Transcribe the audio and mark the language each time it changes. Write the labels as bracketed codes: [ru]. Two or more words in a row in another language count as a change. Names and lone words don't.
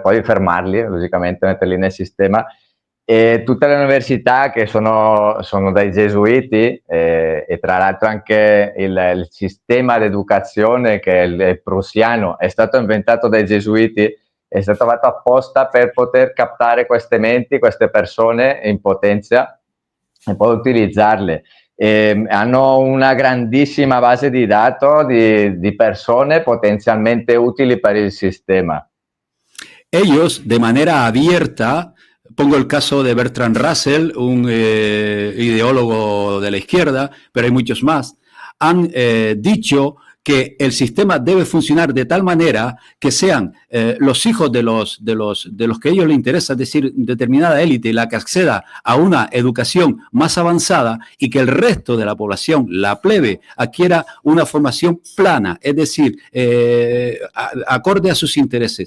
[it] poi fermarli, logicamente metterli nel sistema, e tutte le università che sono dei gesuiti, e tra l'altro anche il sistema di educazione, che è il prussiano, è stato inventato dai gesuiti, è stato fatto apposta per poter captare queste menti, queste persone in potenza e poi utilizzarle. Hanno una grandissima base di dati di persone potenzialmente utili per il sistema. [es] Ellos, de manera abierta, pongo el caso de Bertrand Russell, un ideólogo de la izquierda, pero hay muchos más, han dicho que el sistema debe funcionar de tal manera que sean los hijos de los que a ellos les interesa, es decir, determinada élite, la que acceda a una educación más avanzada, y que el resto de la población, la plebe, adquiera una formación plana, es decir, acorde a sus intereses.